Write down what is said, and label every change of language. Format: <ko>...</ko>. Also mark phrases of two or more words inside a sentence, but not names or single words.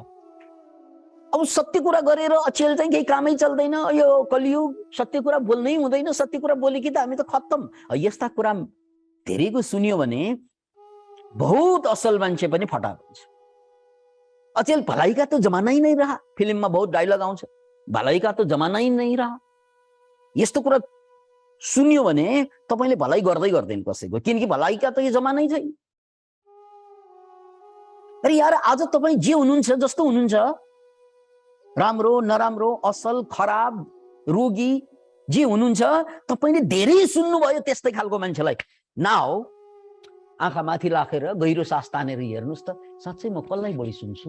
<ne>अब सत्य कुरा गरेर अचेल चाहिँ केही कामै चल्दैन। यो कलियुग, सत्य कुरा बोल्नै हुँदैन। सत्य कुरा बोले कि त हामी त खत्तम। यस्ता कुरा धेरैको सुन्यो भने बहुत असल मान्छे पनि फटा हुन्छ।</ne> <hi>अचेल भलाइ का तो जमाना ही नहीं रहा।</hi> <ne>फिल्ममा बहुत डायलग आउँछ,</ne> <hi>भलाइ का तो जमाना ही नहीं रहा।</hi> <ne>यस्तो कुरा सुन्यो भने तपाईले भलाइ गर्दै गर्दैन कसैको, किनकि</ne> <hi>भलाइ का तो</hi> <ne>यो जमानै छैन। अरे यार, आज तपाई जे हुनुहुन्छ, जस्तो हुनुहुन्छ, राम्रो नराम्रो, असल खराब, रोगी, जे हुनुहुन्छ, तपाईले धेरै सुन्नुभयो त्यस्तै खालको मान्छेलाई। नाउ आँखा माथि राखेर गहिरो सास तानेर हेर्नुस् त, साँच्चै म कसलाई बढी सुन्छु?</ne>